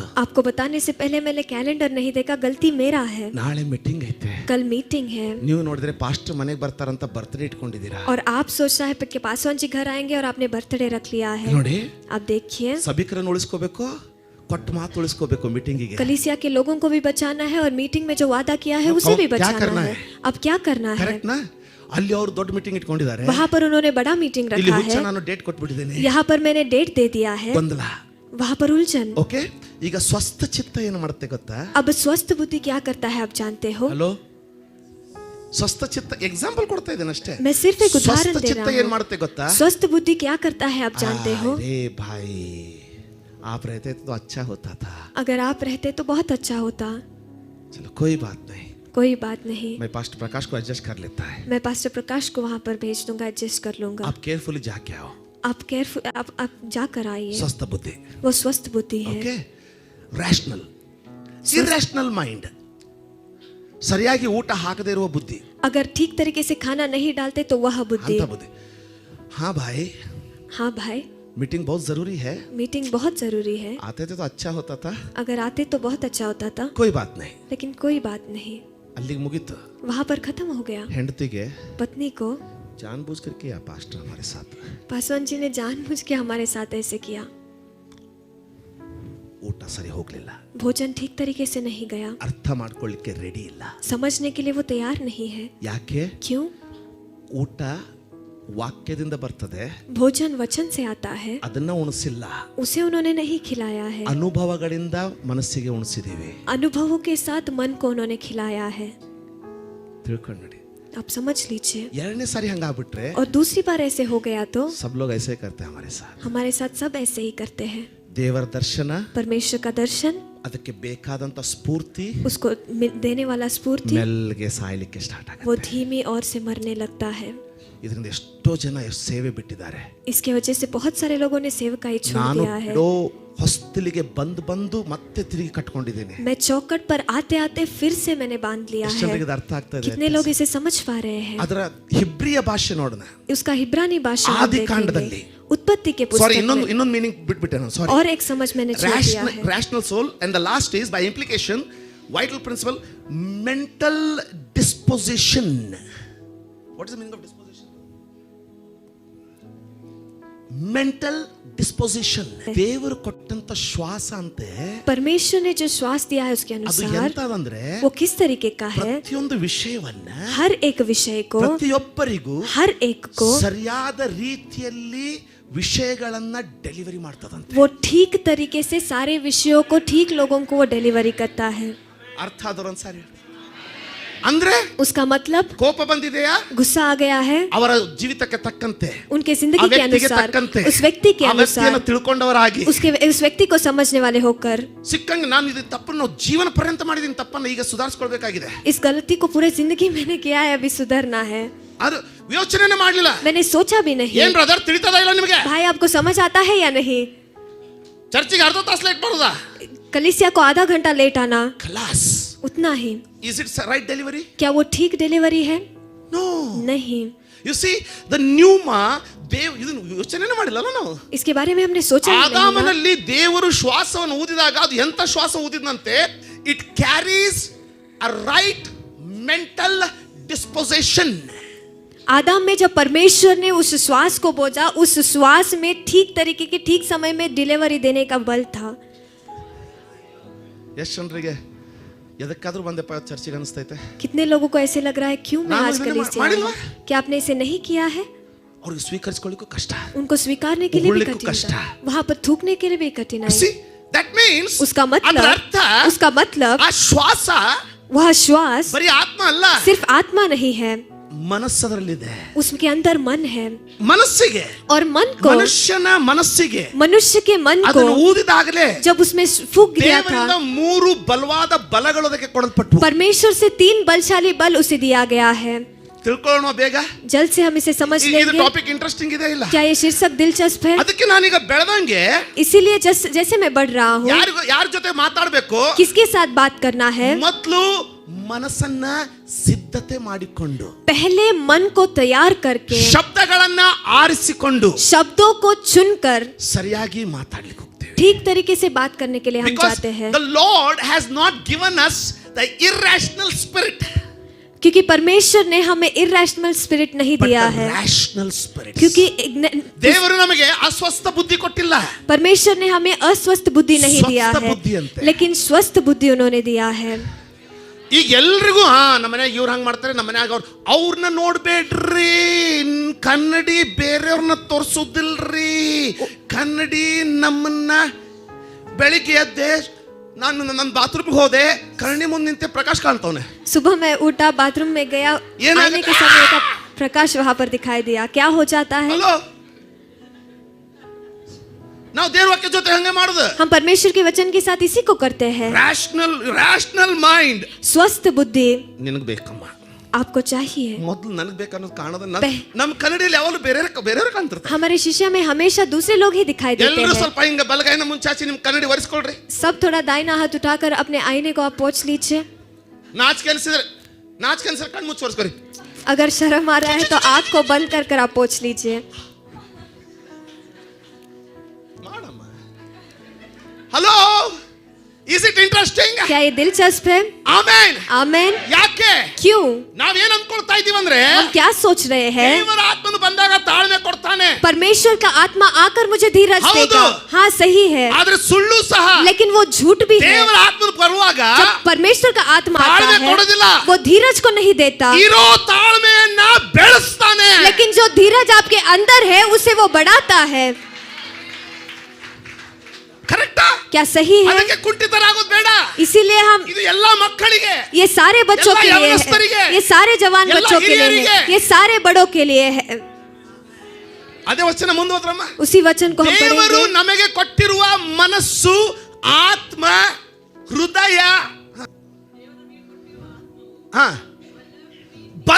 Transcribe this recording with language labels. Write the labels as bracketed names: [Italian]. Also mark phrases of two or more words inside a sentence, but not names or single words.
[Hindi] आपको बताने से पहले मैंने कैलेंडर नहीं देखा, गलती मेरा है. [Kannada] ನಾಳೆ ಮೀಟಿಂಗ್ ಐತೆ. [Hindi] कल मीटिंग है. [Kannada] ನೀವು ನೋಡಿದ್ರೆ ಪಾಸ್ಟರ್ ಮನೆಗೆ ಬರ್ತಾರಂತ ಬರ್ತ್ಡೇ ಇಟ್ಕೊಂಡಿದ್ದೀರಾ. [Hindi] और आप सोच रहे हैं कि पासवान जी घर आएंगे और आपने बर्थडे रख लिया है. [Kannada] ನೋಡಿ, [Hindi] आप देखिए, [Kannada] ಸಭಿಕರನ್ನು ಉಳಿಸ್ಕೋಬೇಕು, ಕೊಟ್ಟು ಮಾತು ಉಳಿಸ್ಕೋಬೇಕು. ಮೀಟಿಂಗಿಗೆ [Hindi] कलीसिया के लोगों को भी बचाना है और मीटिंग में जो वादा किया है उसे भी क्या बचाना करना है. है? अब क्या करना है? [Kannada] ಕರೆಕ್ಟ್ ನಾ? ಅಲ್ಲಿ ಅವರು ದೊಡ್ಡ ಮೀಟಿಂಗ್ ಇಟ್ಕೊಂಡಿದ್ದಾರೆ. [Hindi] वहाँ पर उन्होंने बड़ा मीटिंग [Kannada] ಇಲ್ಲಿ [Hindi] रखा [Kannada] ಹುಚ್ಚ [Hindi] है. [Kannada] ನಾನು ಡೇಟ್ ಕೊಟ್ಬಿಟ್ಟಿದ್ದೇನೆ. [Hindi] यहाँ पर मैंने डेट दे दिया है. [Kannada] ಗೊಂದಲ. [Hindi] वहाँ पर उलझन. [Kannada] ಓಕೆ, ಈಗ ಸ್ವಸ್ಥ ಚಿತ್ತ ಏನು ಮಾಡುತ್ತೆ ಗೊತ್ತಾ? [Hindi] अब स्वस्थ बुद्धि क्या करता है आप जानते हो? [Kannada] ಹಲೋ, ಸ್ವಸ್ಥ ಚಿತ್ತ ಎಕ್ಸಾಂಪಲ್ ಕೊಡ್ತಾ ಇದ್ದೇನೆ ಅಷ್ಟೇ. [Hindi] मैं सिर्फ एक उदाहरण [Kannada] ಸ್ವಸ್ಥ [Hindi] दे [Kannada] ಚಿತ್ತ [Hindi] रहा [Kannada] ಏನು [Hindi] हूँ. [Kannada] ಮಾಡುತ್ತೆ ಗೊತ್ತಾ? [Hindi] स्वस्थ बुद्धि क्या करता है आप जानते हो? अरे भाई, आप रहते तो अच्छा होता था. अगर आप रहते तो बहुत अच्छा होता. चलो कोई बात नहीं, कोई बात नहीं, मैं पास्टर प्रकाश को एडजस्ट कर लेता है. मैं पास्टर प्रकाश को वहाँ पर भेज दूंगा, एडजस्ट कर लूंगा. आप केयरफुली जाके आओ. आप केयरफुल, आप जाकर आइए. स्वस्थ बुद्धि. वो स्वस्थ बुद्धि है. [English] OK, rational. Irrational mind, [Kannada] ಸರಿಯಾಗಿ ಊಟ ಹಾಕದೇ ಇರುವ ಬುದ್ಧಿ [Hindi] अगर ठीक तरीके से खाना नहीं डालते तो वह बुद्धि। [Kannada] ಅಂತ ಬುದ್ಧಿ. [Hindi] हाँ भाई, हाँ भाई, मीटिंग बहुत जरूरी है, मीटिंग बहुत जरूरी है, आते थे तो अच्छा होता था, अगर आते तो बहुत अच्छा होता था, कोई बात नहीं. लेकिन कोई बात नहीं, [Kannada] ಅಲ್ಲಿಗೆ ಮುಗೀತು. [Hindi] वहाँ पर खत्म हो गया। [Kannada] ಹೆಂಡತಿಗೆ [Hindi] पत्नी को जानबूझ कर किया पास्टर हमारे साथ, पासवान जी ने जानबूझ के हमारे साथ ऐसे किया। [Kannada] ಊಟ ಸರಿ ಹೋಗ್ಲಿಲ್ಲ, [Hindi] भोजन ठीक तरीके से नहीं गया, [Kannada] ಅರ್ಥ ಮಾಡ್ಕೊಳ್ಳಿಕ್ಕೆ ರೆಡಿ ಇಲ್ಲ. [Hindi] समझने के लिए वो तैयार नहीं है। [Kannada] ಯಾಕೆ? [Hindi] क्यों? [Kannada] ಊಟ ವಾಕ್ಯದಿಂದ ಬರ್ತದೆ, [Hindi] भोजन वचन से आता है, [Kannada] ಅದನ್ನ ಉಣಿಸಿಲ್ಲ. [Hindi] उसे उन्होंने नहीं खिलाया है, [Kannada] ಅನುಭವಗಳಿಂದ ಮನಸ್ಸಿಗೆ ಉಣಿಸಿದೀವಿ. [Hindi] अनुभवों के साथ मन को उन्होंने खिलाया है। [Kannada] ತಿಳ್ಕೊಂಡು ನೋಡಿ. [Hindi] आप समझ लीजिए। [Kannada] ಎರಡನೇ ಸಾರಿ ಹಂಗಾಗ್ಬಿಟ್ರೆ [Hindi] और दूसरी बार ऐसे हो गया तो सब लोग ऐसे करते हैं हमारे साथ. हमारे साथ सब ऐसे ही करते हैं। [Kannada] ದೇವರ ದರ್ಶನ, [Hindi] परमेश्वर का दर्शन, [Kannada] ಅದಕ್ಕೆ ಬೇಕಾದಂತ ಸ್ಫೂರ್ತಿ [Hindi] उसको देने वाला स्फूर्ति, [Kannada] ಮೆಲ್ಲಗೆ ಸಾಯಲಿಕ್ಕೆ ಸ್ಟಾರ್ಟ್ [Hindi] वो [Kannada] ಆಗುತ್ತೆ. [Hindi] धीमी और से मरने लगता है। [Kannada] ಇದರಿಂದ ಎಷ್ಟೋ ಜನ ಸೇವೆ ಬಿಟ್ಟಿದ್ದಾರೆ. [Hindi] इसके वजह से बहुत सारे लोगों ने सेवकाई छोड़ [Kannada] ನಾನು [Hindi] दिया है। [Kannada] ಹೊಸ್ತಿಲಿಗೆ ಬಂದು ಮತ್ತೆ ತಿರುಗಿ ಕಟ್ಕೊಂಡಿದ್ದೀನಿ. [Hindi] मैं चौखट पर आते आते फिर से मैंने बांध लिया [Kannada] ಎಷ್ಟು [Hindi] है। [Kannada] ಜನರಿಗೆ ಇದು ಅರ್ಥ ಆಗ್ತಾ ಇದೆ? [Hindi] कितने लोग इसे समझ पा रहे हैं? [Kannada] ಅದರ ಹಿಬ್ರಿಯ ಭಾಷೆ ನೋಡೋಣ. [Hindi] उसका हिब्रानी भाषा हम [Kannada] ಆದಿಕಾಂಡದಲ್ಲಿ, [Hindi] देखेंगे। उत्पत्ति के [Kannada] ಸಾರಿ, [Hindi] पुस्तक में [Kannada] ಇನ್ನೊಂದು ಮೀನಿಂಗ್ ಬಿಟ್ಬಿಟ್ಟೆ ನಾನು, ಸಾರಿ. [Hindi] और एक समझ मैंने छोड़ दिया है। [English] rational soul and the last is by implication vital principle mental disposition. What is the meaning of disposition? mental disposition. [Kannada] ದೇವರು ಕೊಟ್ಟಂತ ಶ್ವಾಸ ಅಂತೆ, [Hindi] परमेश्वर ने जो श्वास दिया है उसके [Kannada] ಅದು [Hindi] अनुसार [Kannada] ಎಂತದಂದ್ರೆ [Hindi] वो किस तरीके का है, [Kannada] ಪ್ರತಿಯೊಂದು ವಿಷಯವನ್ನ [Hindi] हर एक विषय को, [Kannada] ಪ್ರತಿಯೊಬ್ಬರಿಗೂ [Hindi] हर एक को [Kannada] ಸರಿಯಾದ ರೀತಿಯಲ್ಲಿ ವಿಷಯಗಳನ್ನ ಡೆಲಿವರಿ ಮಾಡ್ತದಂತೆ. [Hindi] वो ठीक तरीके से सारे विषयों को ठीक लोगों को वो डिलीवरी करता है। [Kannada] ಅರ್ಥ ಆದವ್ರು ಒಂದ್ಸಾರಿ ಅಂದ್ರೆ [Hindi] उसका मतलब [Kannada] ಕೋಪ ಬಂದಿದೆಯಾ, [Hindi] गुस्सा आ गया है, [Kannada] ಅವರ ಜೀವಿತಕ್ಕೆ ತಕ್ಕಂತೆ, [Hindi] उनके जिंदगी के अनुसार, उस व्यक्ति के अनुसार, [Kannada] ತಿಳ್ಕೊಂಡವರಾಗಿ, [Hindi] उस व्यक्ति को समझने वाले होकर, [Kannada] ಸಿಕ್ಕಂಗೆ ನಾನು ಇದು ತಪ್ಪನ್ನು ಜೀವನ ಪರ್ಯಂತ ಮಾಡಿದ್ದೀನಿ, ತಪ್ಪನ್ನು ಈಗ ಸುಧಾರಿಸ್ಕೊಳ್ಬೇಕಾಗಿದೆ. [Hindi] इस गलती को पूरे जिंदगी मैंने किया है, अभी सुधरना है। [Kannada] ಅದು ಯೋಚನೆ ಮಾಡಲಿಲ್ಲ. [Hindi] मैंने सोचा भी नहीं। [Kannada] ಏನ್ ಬ್ರದರ್ ತಿಳಿತದ ಇಲ್ಲ ನಿಮಗೆ? [Hindi] भाई आपको समझ आता है या नहीं? [Kannada] ಚರ್ಚಿಗೆ ಅರ್ಧ ತಾಸು ಲೇಟ್ ಮಾಡೋದಾ? [Hindi] कलीसिया को आधा घंटा लेट आना, [Kannada] ಕ್ಲಾಸ್. [Hindi] उतना ही। [English] Is it right delivery? [Hindi] क्या वो ठीक डिलीवरी है? [English] No. [Hindi] नहीं। [English] You see the pneuma, [Kannada] ದೇವ್ ಇದನ್ನು ಯೋಚನೆ ಮಾಡಿಲ್ಲ ನಾವು. [Hindi] इसके बारे में हमने सोचा ही नहीं। [Kannada] ಆದಾಮನಲ್ಲಿ ದೇವರು ಶ್ವಾಸವನ್ನು ಊದಿದಾಗ ಅದು ಎಂತ ಶ್ವಾಸ ಊದಿದಂತೆ, [English] it carries a right mental disposition. [Hindi] आदम में जब परमेश्वर ने उस श्वास को बोझा, उस श्वास में ठीक तरीके के ठीक समय में डिलीवरी देने का बल था। [Kannada] ಎಷ್ಟು ಜನರಿಗೆ ಎದಕ್ಕಾದ್ರೂ ಬಂದೆಪ್ಪ ಚರ್ಚಿಗೆ ಅನಿಸ್ತೈತೆ? [Hindi] कितने लोगों को ऐसे लग रहा है क्यों मैं [Kannada] ನಾನು [Hindi] आज [Kannada] ಇದನ್ನ [Hindi] कलीसिया [Kannada] ಮಾಡಿಲ್ವಾ? [Hindi] आया? क्या आपने इसे नहीं किया है? [Kannada] ಅವ್ರಿಗೆ ಸ್ವೀಕರಿಸಿಕೊಳ್ಳಿಕ್ಕೂ ಕಷ್ಟ. [Hindi] उनको स्वीकारने के लिए भी उगलने को कष्ट कठिनाई, है। वहां पर थूकने के लिए भी कठिनाई। [English] See, that means [Hindi] उसका [Kannada] ಅದರ [Hindi] मतलब, [Kannada] ಅರ್ಥ [Hindi] उसका मतलब [Kannada] ಆ ಶ್ವಾಸ [Hindi] वह श्वास [Kannada] ಬರೀ ಆತ್ಮ ಅಲ್ಲ, [Hindi] सिर्फ आत्मा नहीं है, [Kannada] ಮನಸ್ಸದರಲ್ಲಿದೆ. [Hindi] उसके अंदर मन है, [Kannada] ಮನಸ್ಸಿಗೆ, [Hindi] और मन को, [Kannada] ಮನುಷ್ಯನ ಮನಸ್ಸಿಗೆ [Hindi] मनुष्य के मन को [Kannada] ಅದನ್ನು ಊದಿದಾಗಲೇ [Hindi] जब उसमें फूंक दिया [Kannada] ದೇವರಿಂದ [Hindi] था, [Kannada] 3 ಬಲವಾದ ಬಲಗಳು ಅದಕ್ಕೆ ಕೊಡಲ್ಪಟ್ಟು. [Hindi] परमेश्वर से 3 बलशाली बल उसे दिया गया है। [Kannada] ತಿಳ್ಕೊಳ್ಳೋಣ ಬೇಗ. [Hindi] जल्द से हम इसे समझ [Kannada] ಇದು [Hindi] लेंगे। [English] topic interesting [Kannada] ಇದೆ ಇಲ್ಲ? [Hindi] क्या ये शीर्षक दिलचस्प है? [Kannada] ಅದಕ್ಕೆ ನಾನೀಗ ಬೆಳೆದಂಗೆ [Hindi] इसीलिए जैसे मैं बढ़ रहा हूँ, [Kannada] ಯಾರ ಜೊತೆ ಮಾತಾಡಬೇಕು, [Hindi] किसके साथ बात करना है, [Kannada] ಮೊದಲು ಮನಸ್ಸನ್ನ ಸಿದ್ಧತೆ ಮಾಡಿಕೊಂಡು, [Hindi] पहले मन को तैयार करके, [Kannada] ಶಬ್ದಗಳನ್ನ ಆರಿಸಿಕೊಂಡು [Hindi] शब्दों को चुनकर [Kannada] ಸರಿಯಾಗಿ ಮಾತಾಡ್ಲಿಕ್ಕೆ ಹೋಗ್ತೇವೆ. [Hindi] ठीक तरीके से बात करने के लिए हम [English] Because [Hindi] चाहते हैं, [English] the Lord has not given us the irrational spirit, [Hindi] क्योंकि परमेश्वर ने हमें [English] irrational spirit [Hindi] नहीं [English] but [Hindi] दिया [English] the [Hindi] है। [English] rational spirit. [Hindi] क्योंकि [Kannada] ದೇವರು ನಮಗೆ ಅಸ್ವಸ್ಥ ಬುದ್ಧಿ ಕೊಟ್ಟಿಲ್ಲ. [Hindi] परमेश्वर ने हमें अस्वस्थ बुद्धि नहीं दिया स्वस्थ है, बुद्धि अंते। लेकिन स्वस्थ बुद्धि उन्होंने दिया है। [Kannada] ಈಗ ಎಲ್ರಿಗೂ ನಮ್ಮ ಮನ್ಯಾಗ ಇವ್ರು ಹಂಗ್ ಮಾಡ್ತಾರೆ, ನಮ್ಮ ಮನ್ಯಾಗ ಅವ್ರನ್ನ ನೋಡ್ಬೇಡ್ರಿ, ಕನ್ನಡಿ ಬೇರೆಯವ್ರನ್ನ ತೋರ್ಸೋದಿಲ್ರಿ, ಕನ್ನಡಿ ನಮ್ಮನ್ನ. ಬೆಳಿಗ್ಗೆ ಎದ್ದೆ ನಾನು ನನ್ನ ಬಾತ್ರೂಮ್ಗೆ ಹೋದೆ, ಕನ್ನಡಿ ಮುಂದೆ ನಿಂತೆ ಪ್ರಕಾಶ್ ಕಾಣ್ತವನೆ. [Hindi] सुबह मैं उठा, बाथरूम में गया, ये ना- आने के समय का प्रकाश वहां पर दिखाई दिया। क्या हो जाता है? [Kannada] ಹಲೋ, ನಾವು ದೇವ್ರ ವಾಕ್ಯ ಜೊತೆ ಹಂಗೆ ಮಾಡುದು. [Hindi] हम परमेश्वर के वचन के साथ इसी को करते हैं। [English] rational mind [Hindi] स्वस्थ बुद्धि [Kannada] ನಿನಗೆ ಬೇಕಮ್ಮ, [Hindi] आपको चाहिए। [Kannada] ಮೊದಲು ನನಗೆ ಬೇಕನ್ನೋದು ಕಾಣೋದು ಬೆ- ನಮ್ಮ ಕನ್ನಡಿಯಲ್ಲಿ ಯಾವಾಗಲೂ ಬೇರೆಯವ್ರು ಕಾಣ್ತಿರ್ತಾರೆ. [Hindi] हमारे शिष्य में हमेशा दूसरे लोग ही दिखाई देते [Kannada] ಎಲ್ಲರೂ [Hindi] हैं। [Kannada] ಸ್ವಲ್ಪ ಹಿಂಗ ಬಲಗೈನ ಮುಂಚಾಚಿ ನಿಮ್ ಕನ್ನಡಿ ಒರೆಸ್ಕೊಳ್ರಿ. [Hindi] सब थोड़ा दाहिना हाथ उठाकर अपने आईने को आप पोंछ लीजिए। [Kannada] ನಾಚಿಕೆ ಅನ್ಸಿದ್ರೆ ಕಣ್ಣು ಮುಚ್ಚಿ ತೋರಿಸ್ಕೊರಿ. [Hindi] अगर शर्म आ रहा है तो आंख को बंद कर कर आप पोंछ लीजिए. [Kannada] ಮಾಡಮ್ಮ. ಹಲೋ, [English] is it interesting? [Hindi] क्या ये दिलचस्प है? [Kannada] ಆಮೆನ್. [Hindi] आमेन. [Kannada] ಯಾಕೆ? [Hindi] क्यों? [Kannada] ನಾವೇನ್ ಅನ್ಕೊಳ್ತಾ ಇದೀವಿ ಅಂದ್ರೆ, [Hindi] हम क्या सोच रहे हैं? [Kannada] ದೇವರ ಆತ್ಮನು ಬಂದಾಗ ತಾಳ್ಮೆ ಕೊಡ್ತಾನೆ. [Hindi] परमेश्वर का आत्मा आकर मुझे धीरज [Kannada] ಹೌದು. [Hindi] देगा. हाँ सही है, [Kannada] ಆದ್ರೆ ಸುಳ್ಳು ಸಹ. [Hindi] लेकिन वो झूठ भी है. [Kannada] ದೇವರ ಆತ್ಮನು ಬರುವಾಗ [Hindi] जब परमेश्वर का आत्मा आता [Kannada] ತಾಳ್ಮೆ [Hindi] है [Kannada] ಕೊಡೋದಿಲ್ಲ. [Hindi] वो धीरज को नहीं देता, [Kannada] ಇರೋ ತಾಳ್ಮೆಯನ್ನ ಬೆಳೆಸ್ತಾನೆ. [Hindi] लेकिन जो धीरज आपके अंदर है उसे वो बढ़ाता है. [Kannada] ಕರೆಕ್ಟಾ? [Hindi] क्या सही है? [Kannada] ಅದಕ್ಕೆ ಕುಂಠಿತರಾಗೋದು ಬೇಡ. [Hindi] इसीलिए हम [Kannada] ಇದು ಎಲ್ಲಾ ಮಕ್ಕಳಿಗೆ, [Hindi] ये सारे बच्चों [Kannada] ಎಲ್ಲ [Hindi] के लिए [Kannada] ಯೌವನಸ್ಥರಿಗೆ, [Hindi] है, ये सारे जवान [Kannada] ಎಲ್ಲ [Hindi] बच्चों के लिए [Kannada] ಹಿರಿಯರಿಗೆ, [Hindi] है, ये सारे बड़ों के लिए है. [Kannada] ಅದೇ ವಚನ ಮುಂದುವರಮ್ಮ. [Hindi] उसी वचन को हम [Kannada] ದೇವರು [Hindi] पढ़ेंगे. [Kannada] ನಮಗೆ ಕೊಟ್ಟಿರುವ ಮನಸ್ಸು, ಆತ್ಮ, ಹೃದಯ, ಬಲ.